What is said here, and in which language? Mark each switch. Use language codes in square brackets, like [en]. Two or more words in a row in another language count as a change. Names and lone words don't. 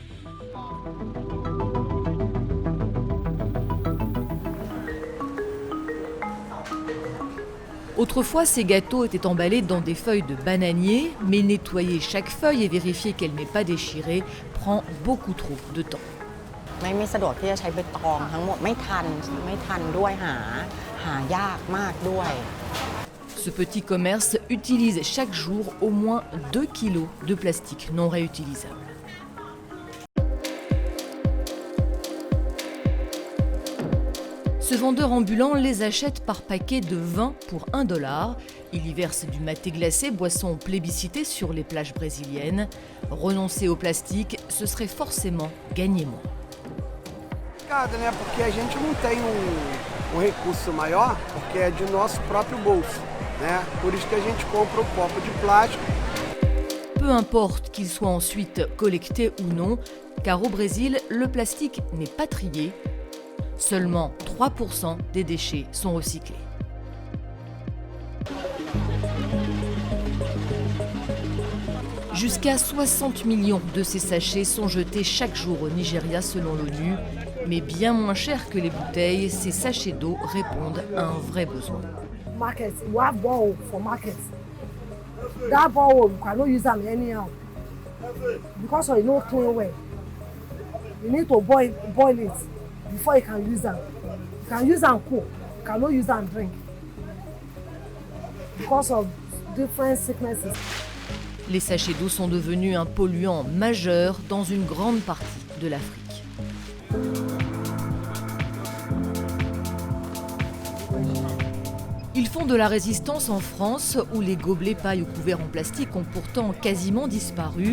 [fr] Autrefois, ces gâteaux étaient emballés dans des feuilles de bananier, mais nettoyer chaque feuille et vérifier qu'elle n'est pas déchirée prend beaucoup trop de temps. [th] ไม่สะดวกที่จะใช้ใบตองทั้งหมดไม่ทันด้วยหายากมากด้วย [fr] Ce petit commerce utilise chaque jour au moins 2 kilos de plastique non réutilisable. Ce vendeur ambulant les achète par paquet de 20 pour $1. Il y verse du maté glacé, boisson plébiscitée sur les plages brésiliennes. Renoncer au plastique, ce serait forcément gagner moins. [pt] Porque a gente não tem recurso maior, porque é de nosso próprio bolso, né? Por isso que a gente compra o copo de plástico. [fr] Peu importe qu'il soit ensuite collecté ou non, car au Brésil, le plastique n'est pas trié. Seulement 3% des déchets sont recyclés. Jusqu'à 60 millions de ces sachets sont jetés chaque jour au Nigeria selon l'ONU. Mais bien moins cher que les bouteilles, ces sachets d'eau répondent à un vrai besoin. [pcm] Market, you have borehole for market. That borehole, you cannot use them anyhow because of no clean way. You need to boil it before you can use them. You can use them cook, you cannot use them drink because of different sicknesses. [fr] Les sachets d'eau sont devenus un polluant majeur dans une grande partie de l'Afrique. Ils font de la résistance en France, où les gobelets, pailles ou couverts en plastique ont pourtant quasiment disparu.